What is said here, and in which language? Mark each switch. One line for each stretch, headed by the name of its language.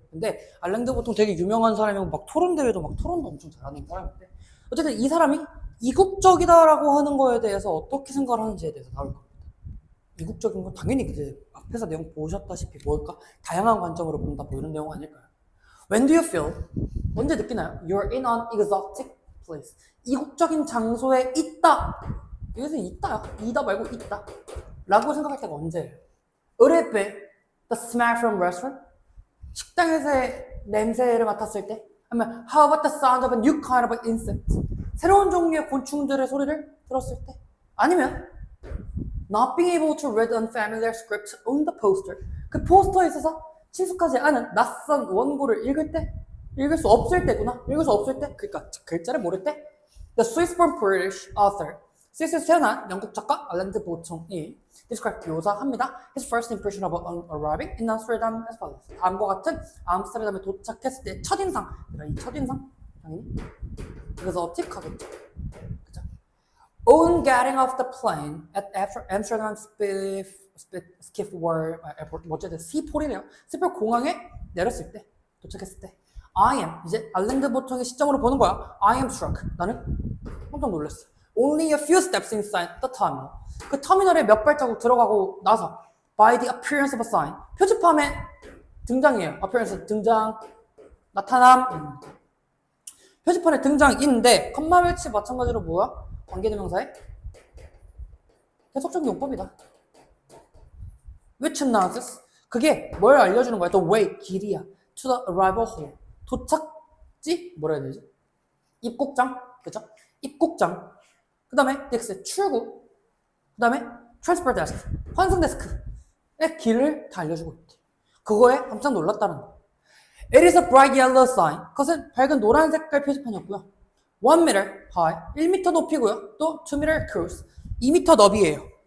Korean: 근데 알랭드 보통 되게 유명한 사람이고 막 토론대회도 막 토론도 엄청 잘하는 사람인데 어쨌든 이 사람이 이국적이다라고 하는 거에 대해서 어떻게 생각을 하는지에 대해서 나올 겁니다. 이국적인 건 당연히 이제 앞에서 내용 보셨다시피 뭘까? 다양한 관점으로 본다 뭐 이런 내용 아닐까요?
English: When do you feel?
Korean: 언제 느끼나요?
English: You're in an exotic place.
Korean: 이국적인 장소에 있다. 여기서 있다요. 이다 말고 있다. 라고 생각할 때가 언제예요? 어릴 때
English: the smell from restaurant?
Korean: 식당에서의 냄새를 맡았을 때?
English: 아니면 how about the sound of a new kind of insect?
Korean: 새로운 종류의 곤충들의 소리를 들었을 때?
English: 아니면 not being able to read unfamiliar script on the poster.
Korean: 그 포스터에 있어서 친숙하지 않은 낯선 원고를 읽을 때? 읽을 수 없을 때구나. 읽을 수 없을 때? 그러니까 글자를 모를 때?
English: The Swiss-born British author.
Korean: 스위스에서 태어난 영국 작가 알랭드 보통이 describe 묘사합니다.
English: His first impression about arriving in Amsterdam as follows.
Korean: 다음과 같은 암스테르담에 도착했을 때 첫인상. 이 첫인상 당연히 exotic하겠죠. 그죠?
English: On getting off the plane at Amsterdam Schiphol Airport,
Korean: 어쨌든 스키폴이네요. 스키폴 공항에 내렸을 때, 도착했을 때,
English: I am
Korean: 이제 알랭드 보통의 시점으로 보는 거야.
English: I am struck.
Korean: 나는 깜짝 놀랐어.
English: Only a few steps inside the terminal.
Korean: 그 터미널에 몇 발자국 들어가고 나서
English: by the appearance of a sign.
Korean: 표지판의 등장이에요. appearance 등장, 나타남. 표지판의 등장인데 컴마 매치 마찬가지로 뭐야? 관계대명사의 계속적인 용법이다.
English: Which announces
Korean: 그게 뭘 알려주는 거야?
English: The way
Korean: 길이야.
English: To the arrival hall.
Korean: 도착지 뭐라 해야 되지? 입국장, 그죠? 입국장. 그 다음에 넥스 출구, 그 다음에 트랜스퍼 데스크, 환승 데스크의 길을 다 알려주고 있대. 그거에 깜짝 놀랐다는 거.
English: It is a bright yellow sign.
Korean: 그것은 밝은 노란 색깔 표지판이었고요.
English: 1 meter high,
Korean: 1m 높이고요. 또
English: 2 meter cruise,
Korean: 2m 너비예요.